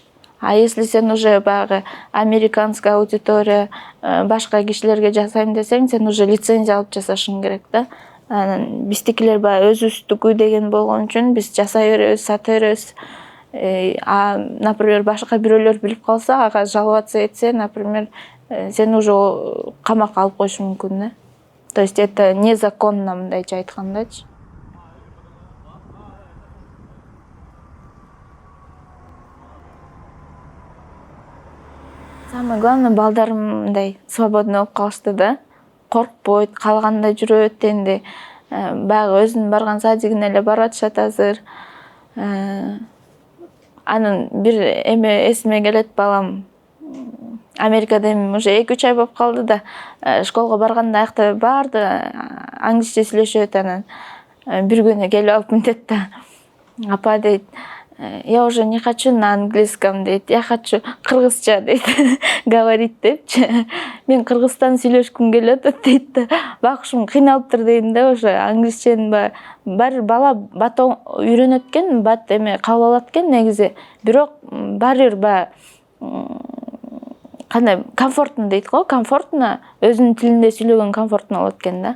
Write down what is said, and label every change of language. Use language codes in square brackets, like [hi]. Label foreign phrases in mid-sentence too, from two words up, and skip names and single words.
[ru] А если [ky] сен уже баягы [ru] американская аудитория, [ky] башка кишилерге жасайм десең, сен уже лицензия алып жасашың керек да. Анан биздикилер баягы өзүбүздүкү деген болгон үчүн биз жасай беребиз, сата беребиз. Например, башка бирөөлөр билип калса, ага жаловаться этсе, например, сен уже камакка алып коюшу мүмкүн да. [ru] То есть это незаконно, [ky] мындайча айткандачы. [ru] Самое главное, [ky] балдарым мындай свободный болуп калышты да. Коркпойт, калганда жүрөт энди. Баягы өзүнүн барган садигине эле барып атышат азыр. Анан бир эме эсиме келет, балам Америкада эми уже 2-3 ай болуп калды да. Школго барганда аякта баарды англисче сүйлөшөт. Анан бир күнү келип алып мынтет да. Апа дейт, [ru] я уже не хочу на английском дейт, я хочу [ky] кыргызча дейт, [ru] говорить депчи. [ky] Мен кыргызстан сүйлөшкүм келип атат дейт да. Бакышым кыйналыптыр дейм да, уже англисчени бар бала бат үйрөнөт экен, бат эме кабыл алат экен негизи. Бирок баары кандай комфортно дейт го, комфортно өзүнүн тилинде сүйлөгөн комфортно болот экен да.